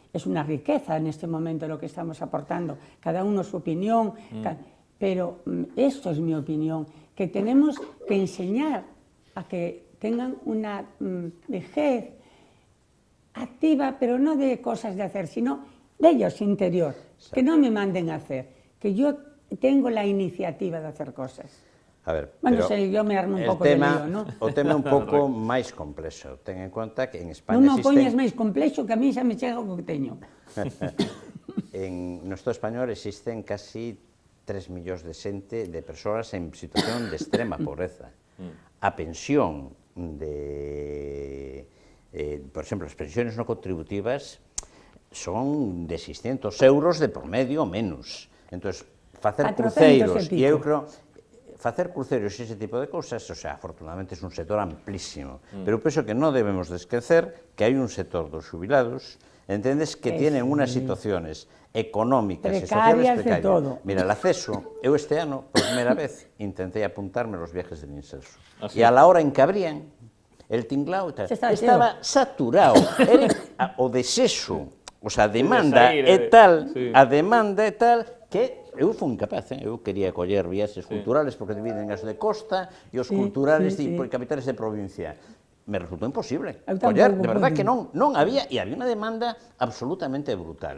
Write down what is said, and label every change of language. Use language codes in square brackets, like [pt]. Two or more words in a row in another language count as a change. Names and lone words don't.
[es] Es una riqueza en este momento lo que estamos aportando, cada uno su opinión, pero esto es mi opinión, que tenemos que enseñar a que tengan una vejez activa, pero no de cosas de hacer, sino de ellos interior, que no me manden a hacer, que yo tengo la iniciativa de hacer cosas. A ver, bueno, yo me armo un pouco de lío, ¿no? [gl] O tema é un pouco máis complexo. Ten en conta que en España non poñas máis complexo, que a mí xa me chega o que teño. No Estado español existen casi 3 millóns de xente, de persoas en situación de extrema pobreza. A pensión por exemplo, as [es] pensiones no contributivas [gl] son de 600 euros de por medio menos. Entón, facer cruceiros, e eu creo... Facer cruceros e ese tipo de cousas, [es] o sea, [gl] afortunadamente é un sector amplísimo, pero penso que non debemos de esquecer que hai un sector dos xubilados, entendes, [es] que tienen unas situaciones económicas e sociales precarias. Mira, el acceso, [gl] eu este ano, por primeira vez, intentei apuntarme aos [es] viajes del Inserso, [gl] e [es] a la hora en que abrían, el tinglao estaba saturado, [gl] era o desexo, [es] o sea, [gl] a demanda é tal, que eu fui incapaz, eu quería coller viaxes culturales porque dividen as de costa e os culturales por capitales de provincia. Me resultou imposible coller, [es] de verdad [gl] que non había, e había unha demanda absolutamente brutal.